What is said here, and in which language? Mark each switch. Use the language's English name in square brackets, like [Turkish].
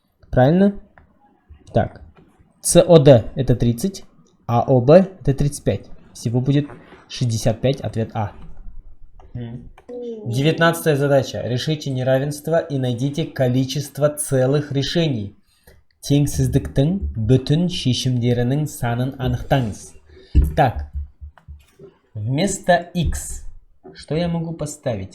[Russian] Правильно? Так. СОД это 30, а ОБ это 35. Всего будет 65, ответ А. 19 задача. Решите неравенство и найдите количество целых решений. [Kazakh] Теңсіздіктің бүтін шешімдерінің санын анықтаңыз. [Russian] Так. Вместо x, что я могу поставить?